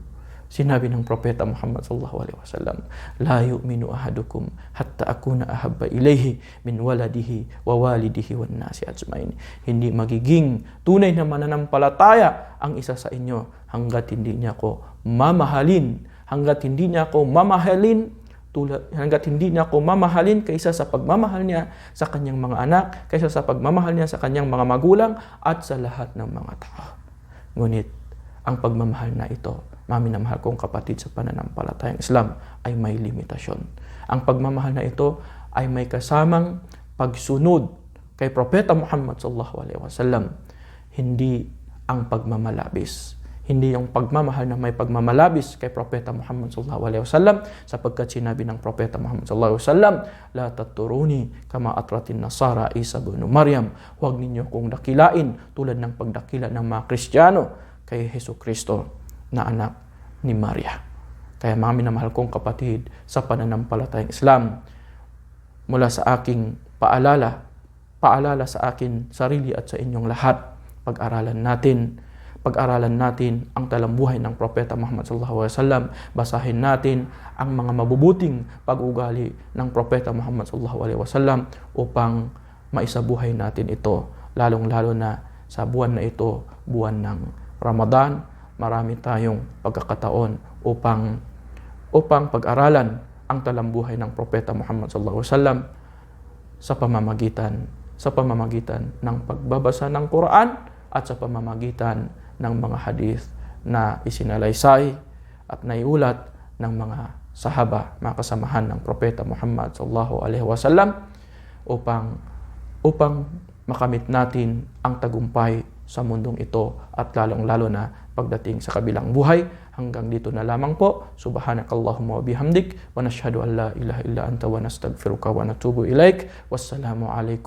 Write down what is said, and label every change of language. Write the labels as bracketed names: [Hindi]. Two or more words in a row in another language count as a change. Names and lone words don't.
[Filipino] Sinabi ng Propeta Muhammad [Arabic] صلى الله عليه وسلم لا يؤمن أحدكم حتى أكون أحب إليه من ولده ووالده والناس أجمعين. [Filipino] Hindi magiging tunay na mananampalataya ang isa sa inyo hanggat hindi niya ako mamahalin, hanggat hindi niya ako mamahalin kaysa sa pagmamahal niya sa kanyang mga anak, kaysa sa pagmamahal niya sa kanyang mga magulang at sa lahat ng mga tao. Ngunit ang pagmamahal na ito, minamahal kong kapatid sa pananampalatayang Islam, ay may limitasyon. Ang pagmamahal na ito ay may kasamang pagsunod kay Propeta Muhammad [Arabic] صلى الله عليه وسلم. [Filipino] Hindi ang pagmamalabis. Hindi yung pagmamahal na may pagmamalabis kay Propeta Muhammad [Arabic] صلى الله عليه وسلم, [Filipino] sapagkat sinabi ng Propeta Muhammad [Arabic] صلى الله عليه وسلم لا تطروني كما أطرت النصارى عيسى ابن مريم. [Filipino] Huwag ninyo kong dakilain tulad ng pagdakila ng mga Kristiyano kay Hesukristo na anak ni Maria. Kaya mga minamahal kong kapatid sa pananampalatayang Islam, mula sa aking paalala sa akin sarili at sa inyong lahat, pag-aralan natin pag-aralan natin ang talambuhay ng Propeta Muhammad [Arabic] صلى الله عليه وسلم, [Filipino] basahin natin ang mga mabubuting pag-ugali ng Propeta Muhammad [Arabic] صلى الله عليه وسلم [Filipino] upang maisabuhay natin ito, lalong-lalo na sa buwan na ito, buwan ng Ramadan. Marami tayong pagkakataon upang pag-aralan ang talambuhay ng Propeta Muhammad [Arabic] صلى الله عليه وسلم [Filipino] sa pamamagitan ng pagbabasa ng Quran at sa pamamagitan ng mga hadith na isinalaysay at naiulat ng mga sahaba, mga kasamahan ng Propeta Muhammad [Arabic] صلى الله عليه وسلم [Filipino] upang makamit natin ang tagumpay sa mundong ito at lalong-lalo na pagdating sa kabilang buhay. Hanggang dito na lamang po. [Arabic] سبحانك اللهم وبحمدك ونشهد أن لا إله إلا أنت ونستغفرك ونتوب إليك.